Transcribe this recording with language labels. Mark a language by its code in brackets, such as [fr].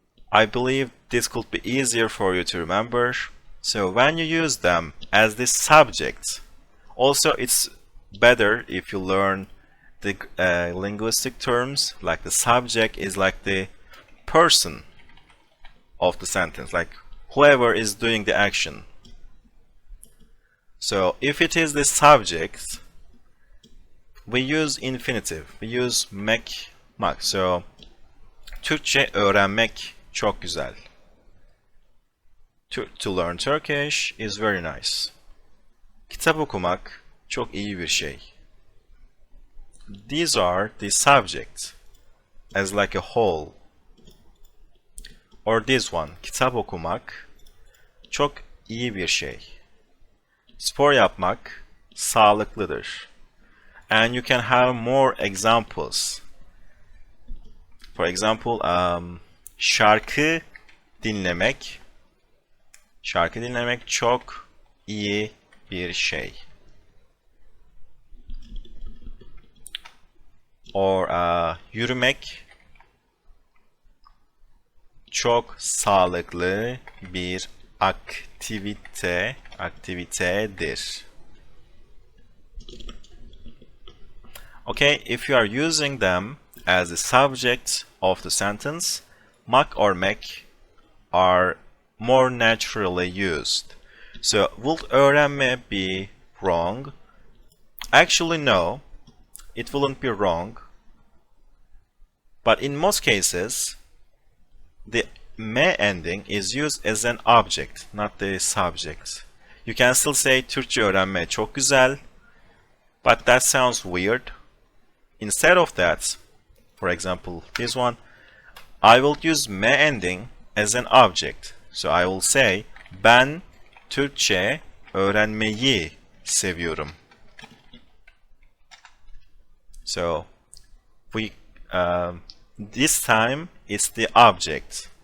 [en] I believe this could be easier for you to remember. So when you use them as this subject, also it's better if you learn the linguistic terms, like the subject is like the person of the sentence, like whoever is doing the action. So if it is the subject, we use infinitive, we use mek, mak. So [tr] Türkçe öğrenmek çok güzel. [en] To learn Turkish is very nice. [tr] Kitap okumak çok iyi bir şey. [en] These are the subjects as like a whole. Or this one, [tr] kitap okumak çok iyi bir şey. Spor yapmak sağlıklıdır. [en] And you can have more examples. For example, [tr] şarkı dinlemek çok iyi bir şey. [en] Or [tr] yürümek çok sağlıklı bir aktivitedir. [en] Okay, if you are using them as the subject of the sentence, mak or mek are more naturally used. So, will öğrenme be wrong? Actually, no. It wouldn't be wrong. But in most cases, the me ending is used as an object, not the subject. You can still say [tr] Türkçe öğrenme çok güzel, [en] but that sounds weird. Instead of that, for example, this one, I will use me ending as an object. So I will say, [tr] ben Türkçe öğrenmeyi seviyorum. [en] So, this time it's the object.